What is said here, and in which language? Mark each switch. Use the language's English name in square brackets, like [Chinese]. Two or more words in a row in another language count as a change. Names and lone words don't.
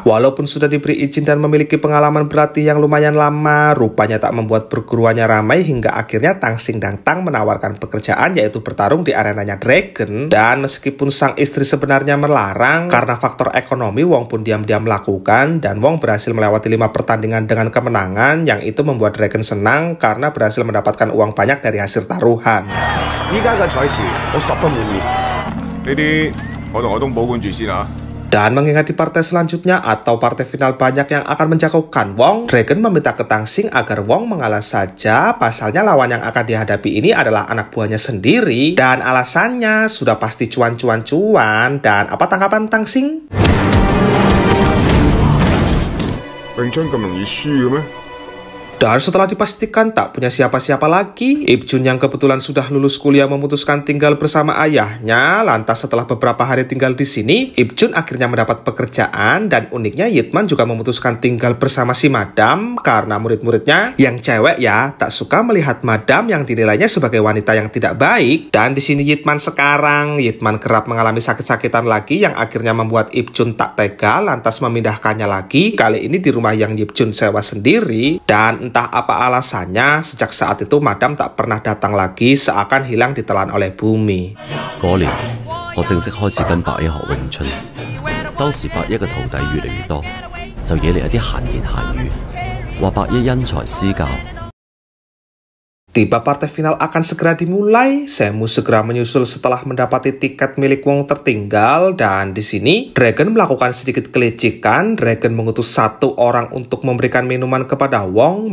[Indonesian] Walaupun sudah diberi izin dan memiliki pengalaman berlatih yang lumayan lama, rupanya tak membuat perguruannya ramai hingga akhirnya Tang Xing dan Tang menawarkan pekerjaan, yaitu bertarung di arenanya Dragon. Dan meskipun sang istri sebenarnya melarang, karena faktor ekonomi, Wong pun diam-diam melakukan, dan Wong berhasil melewati 5 pertandingan dengan kemenangan, yang itu membuat Dragon senang karena berhasil mendapatkan uang banyak dari hasil taruhan. [Cantonese] 依家嘅賽事我十分滿意。呢啲我同我東保管住先啊。 [Indonesian] Dan mengingat di partai selanjutnya atau partai final banyak yang akan menjatuhkan Wong, Dragon meminta ke Tang Xing agar Wong mengalah saja. Pasalnya lawan yang akan dihadapi ini adalah anak buahnya sendiri, dan alasannya sudah pasti cuan-cuan-cuan. Dan apa tanggapan Tang Xing? [Cantonese] 詠春咁容易輸嘅咩？ [Indonesian] Dan setelah dipastikan tak punya siapa-siapa lagi, Ip Jun yang kebetulan sudah lulus kuliah memutuskan tinggal bersama ayahnya. Lantas setelah beberapa hari tinggal di sini, Ip Jun akhirnya mendapat pekerjaan, dan uniknya Yitman juga memutuskan tinggal bersama si Madam karena murid-muridnya yang cewek ya tak suka melihat Madam yang dinilainya sebagai wanita yang tidak baik. Dan di sini Yitman kerap mengalami sakit-sakitan lagi yang akhirnya membuat Ip Jun tak tega, lantas memindahkannya lagi, kali ini di rumah yang Ip Jun sewa sendiri. Dan entah apa alasannya, sejak saat itu Madam tak pernah datang lagi, seakan hilang ditelan oleh bumi. [Cantonese] 嗰年，我正式開始跟白爺學詠春。當時白爺嘅徒弟越嚟越多，就惹嚟一啲閒言閒語，話白爺因材施教。 [Indonesian] Tiba partai final akan segera dimulai, Semu segera menyusul setelah mendapati tiket milik Wong tertinggal, dan di sini Dragon melakukan sedikit kelicikan. Dragon mengutus 1 orang untuk memberikan minuman kepada Wong.